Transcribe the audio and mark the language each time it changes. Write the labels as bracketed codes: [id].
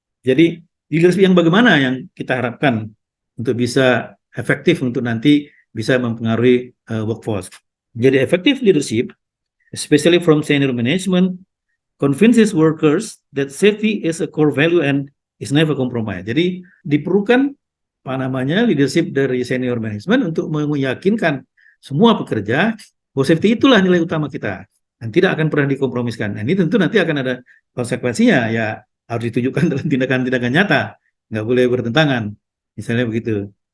[id] Jadi leadership yang bagaimana yang kita harapkan untuk bisa efektif untuk nanti bisa mempengaruhi workforce. [en] Jadi effective leadership, especially from senior management, convinces workers that safety is a core value and is never compromised. [id] Jadi diperlukan leadership dari senior management untuk meyakinkan semua pekerja bahwa safety itulah nilai utama kita. dan tidak akan pernah dikompromiskan. Nah, ini tentu nanti akan ada konsekuensinya, ya harus ditujukan dalam tindakan-tindakan nyata, nggak boleh bertentangan, misalnya begitu.